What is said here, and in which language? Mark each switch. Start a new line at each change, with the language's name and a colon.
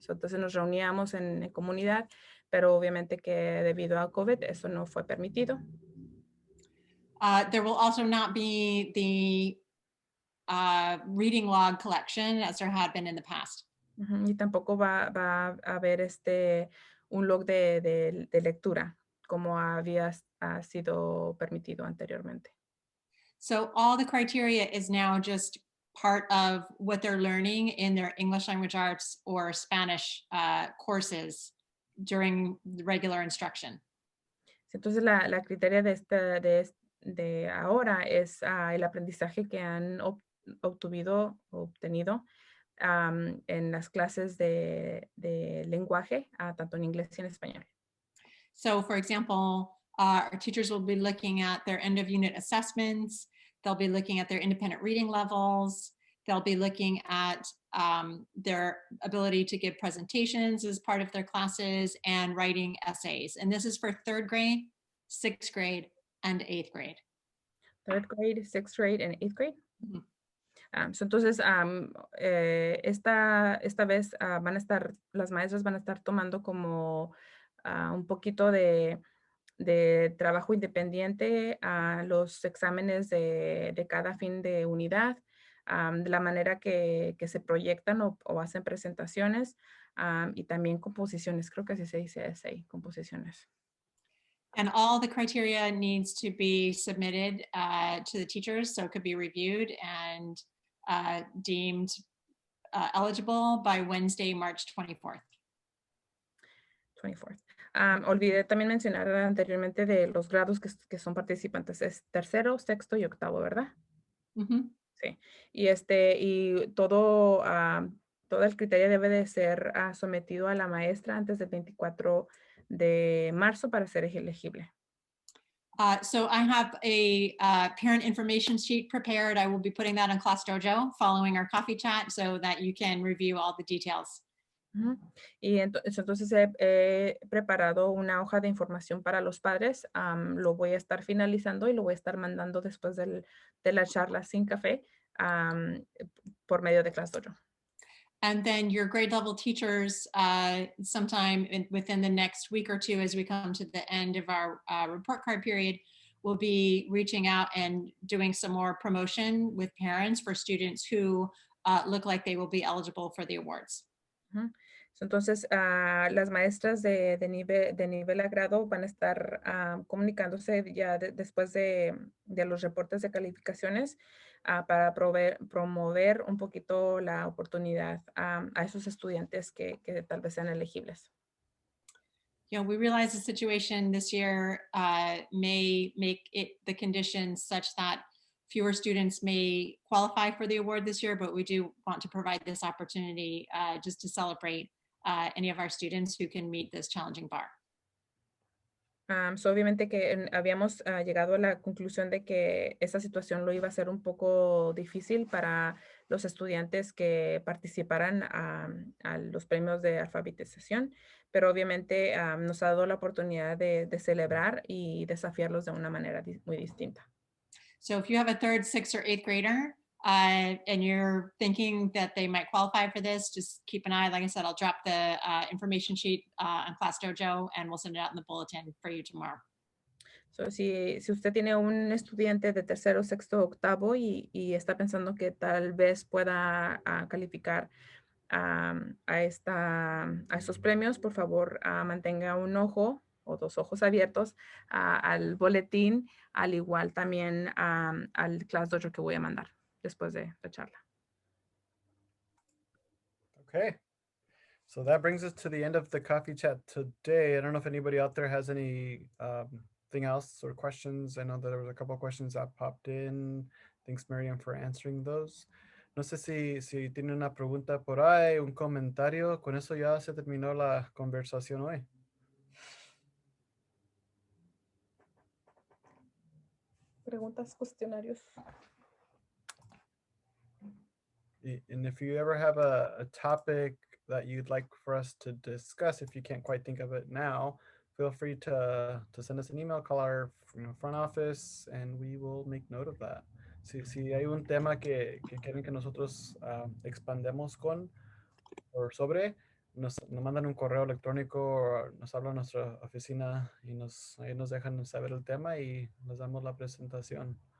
Spanish: Entonces nos reuníamos en comunidad, pero obviamente que debido a COVID eso no fue permitido.
English: There will also not be the reading log collection as there had been in the past.
Spanish: Y tampoco va a haber un log de lectura como había sido permitido anteriormente.
English: So all the criteria is now just part of what they're learning in their English language arts or Spanish courses during the regular instruction. Entonces la criteria de ahora es el aprendizaje que han obtenido en las clases de lenguaje, tanto en inglés y en español. So for example, our teachers will be looking at their end of unit assessments. They'll be looking at their independent reading levels. They'll be looking at their ability to give presentations as part of their classes and writing essays. And this is for 3rd grade, 6th grade, and 8th grade. 3rd grade, 6th grade, and 8th grade. Mm-hmm.
Spanish: Entonces, esta vez las maestras van a estar tomando como un poquito de de trabajo independiente, los exámenes de cada fin de unidad, de la manera que se proyectan o hacen presentaciones, y también composiciones. Creo que así se dice essay, composiciones.
English: And all the criteria needs to be submitted to the teachers, so it could be reviewed and deemed eligible by Wednesday, March 24th. 24th.
Spanish: Olvidé también mencionar anteriormente de los grados que son participantes. Es tercero, sexto y octavo, ¿verdad? Mhm. Sí. Y todo el criterio debe de ser sometido a la maestra antes del 24 de marzo para ser elegible.
English: So I have a parent information sheet prepared. I will be putting that on Class Dojo following our coffee chat so that you can review all the details. Ujú.
Spanish: Y entonces he preparado una hoja de información para los padres. Lo voy a estar finalizando y lo voy a estar mandando después de la charla sin café por medio de Class Dojo.
English: And then your grade level teachers, sometime within the next week or two, as we come to the end of our report card period, will be reaching out and doing some more promotion with parents for students who look like they will be eligible for the awards. Ujú.
Spanish: Entonces, las maestras de nivel a grado van a estar comunicándose ya después de los reportes de calificaciones para promover un poquito la oportunidad a esos estudiantes que tal vez sean elegibles.
English: You know, we realize the situation this year may make it the conditions such that fewer students may qualify for the award this year, but we do want to provide this opportunity just to celebrate any of our students who can meet this challenging bar. So
Spanish: obviamente que habíamos llegado a la conclusión de que esta situación lo iba a ser un poco difícil para los estudiantes que participaran a los premios de alfabetización, pero obviamente nos ha dado la oportunidad de celebrar y desafiarlos de una manera muy distinta.
English: So if you have a third, sixth, or eighth grader and you're thinking that they might qualify for this, just keep an eye. Like I said, I'll drop the information sheet on Class Dojo and we'll send it out in the bulletin for you tomorrow. So,
Spanish: si usted tiene un estudiante de tercero, sexto, octavo y está pensando que tal vez pueda calificar a estos premios, por favor, mantenga un ojo o dos ojos abiertos al boletín, al igual también al Class Dojo que voy a mandar después de la charla.
English: Okay. So that brings us to the end of the coffee chat today. I don't know if anybody out there has any thing else or questions. I know that there was a couple of questions that popped in. Thanks, Miriam, for answering those.
Spanish: No sé si tiene una pregunta por ahí, un comentario. Con eso ya se terminó la conversación hoy. Preguntas, cuestionarios.
English: And if you ever have a topic that you'd like for us to discuss, if you can't quite think of it now, feel free to send us an email, call our front office, and we will make note of that.
Spanish: Si hay un tema que quieren que nosotros expandemos con o sobre, nos mandan un correo electrónico o nos habla nuestra oficina y ahí nos dejan saber el tema y nos damos la presentación.